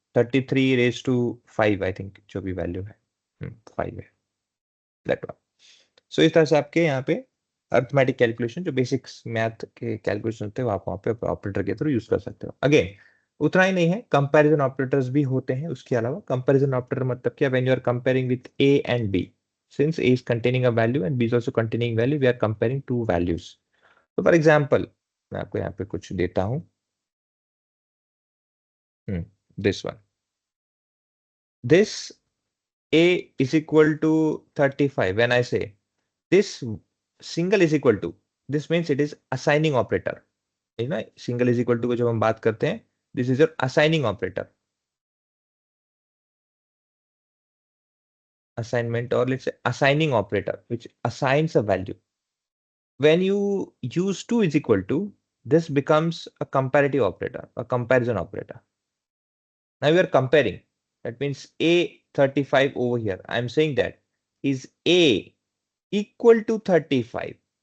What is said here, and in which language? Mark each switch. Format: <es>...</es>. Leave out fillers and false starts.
<en>33 raised to 5, I think,</en> <hi>जो भी value है 5 है,</hi> <en>that one।</en> <hi>सो इस तरह से आपके यहाँ पे अर्थमेटिक कैलकुलेशन, जो बेसिक्स मैथ के कैलकुलेशन होते हैं, वो आप वहाँ पे ऑपरेटर के थ्रू यूज कर सकते हो। अगेन, उतना ही नहीं है, कंपैरिजन ऑपरेटर्स भी होते हैं उसके अलावा। कंपैरिजन ऑपरेटर मतलब क्या?</hi> <en>When you are comparing with A and B, since A is containing a value and B is also containing value, we are comparing two values.</en> <hi>तो फॉर एग्जांपल मैं आपको यहाँ पे कुछ देता हूँ,</hi> <en>This one, this a is equal to 35, when I say this single is equal to, this means it is assigning operator, है ना? Single is equal to</en> <hi>को जब हम बात करते हैं,</hi> <en>This is your assigning operator, assignment, or let's say assigning operator which assigns a value। when you use 2 is equal to, this becomes a comparative operator, a comparison operator। now we are comparing, that means a 35 over here, I am saying that is a equal to 35।</en>